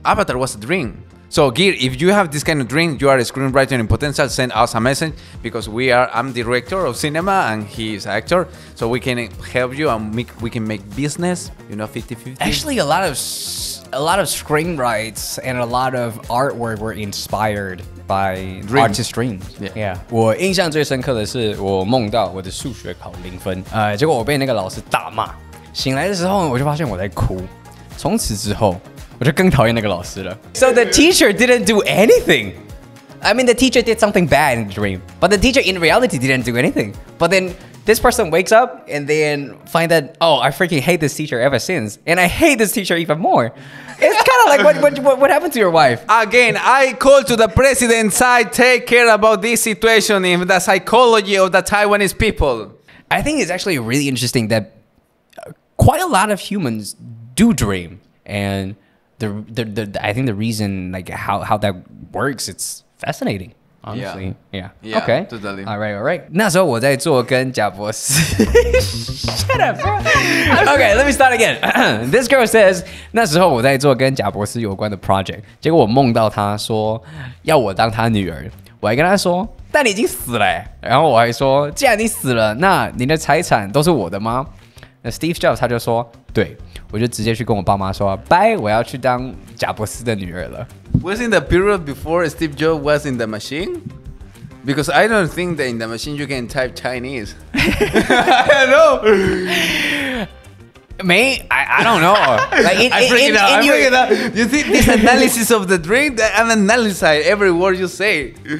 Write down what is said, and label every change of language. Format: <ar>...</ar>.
<en>Avatar was a dream. So Gear, if you have this kind of dream, you are a screenwriter in potential, send us a message, because I'm director of cinema and he is actor, so we can help you and we can make business, 50-50. Actually, a lot of screenwrites and a lot of artwork were inspired by artist dreams. Yeah.</en> <zh>我印象最深刻的是，我梦到我的数学考0分，结果我被那个老师大骂。醒来的时候，我就发现我在哭。从此之后，我就更讨厌那个老师了。</zh> <en>So the teacher didn't do anything. I mean, the teacher did something bad in the dream, but the teacher in reality didn't do anything. But then this person wakes up and then find that, I freaking hate this teacher ever since, and I hate this teacher even more. It's kind of like what happened to your wife? Again, I call to the president's side, take care about this situation in the psychology of the Taiwanese people. I think it's actually really interesting that quite a lot of humans do dream, and I think the reason like how that works, it's fascinating. Honestly, yeah. Okay, totally. All right.</en> <zh>那时候我在做跟贾博士</zh> <en>Shut up, bro. Okay, let me start again. This girl says</en> <zh>那时候我在做跟贾博士有关的 project， 结果我梦到他说要我当他女儿，我还跟他说但你已经死了耶，然后我还说既然你死了，那你的财产都是我的吗？那 Steve Jobs 他就说对，我就直接去跟我爸妈说拜，我要去当贾博士的女儿了。</zh> <en>Wasn't the period before Steve Jobs was in the machine? Because I don't think that in the machine you can type Chinese. I don't know. I don't know. Like I'm freaking out. You see this analysis of the dream? I'm analyzing every word you say.</en>